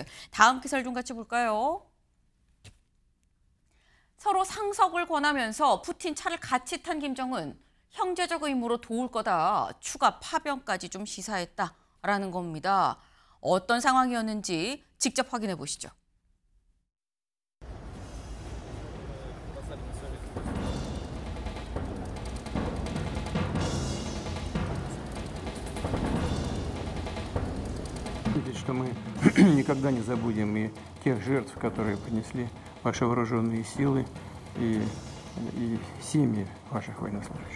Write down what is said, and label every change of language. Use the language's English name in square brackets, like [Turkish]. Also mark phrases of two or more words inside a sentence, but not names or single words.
[Korean] 다음 기사를 좀 같이 볼까요? 서로 상석을 권하면서 푸틴 차를 같이 탄 김정은 형제적 의무로 도울 거다. 추가 파병까지 좀 시사했다라는 겁니다. 어떤 상황이었는지 직접 확인해 보시죠. [Russian] Что мы никогда не забудем и тех жертв, которые понесли ваши вооруженные силы и семьи ваших военнослужащих.